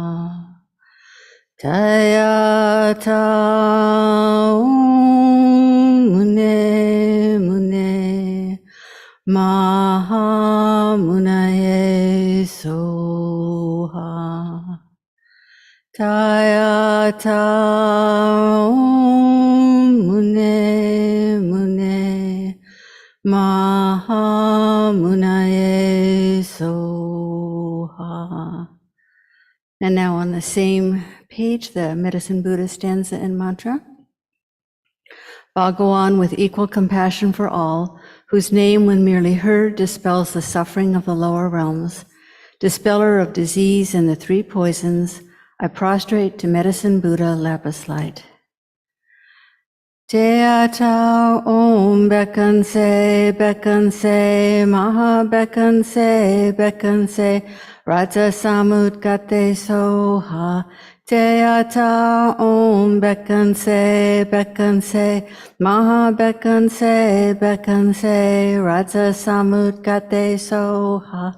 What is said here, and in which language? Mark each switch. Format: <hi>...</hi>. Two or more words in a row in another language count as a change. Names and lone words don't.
<sa>तद्यथा मुने मुने महा मुनये स्वाहा. तद्यथा मुने मुने महा मुनये स्वाहा.</sa> <en>And now on the same page, the Medicine Buddha stanza and mantra. Bhagawan with equal compassion for all, whose name, when merely heard, dispels the suffering of the lower realms, dispeller of disease and the three poisons, I prostrate to Medicine Buddha Lapis Light.</en> <sa>तद्यथा ॐ भैषज्ये, महा भैषज्ये, राज समुद्गते स्वाहा. तद्यथा ॐ भैषज्ये, महा भैषज्ये, राज समुद्गते स्वाहा.</sa>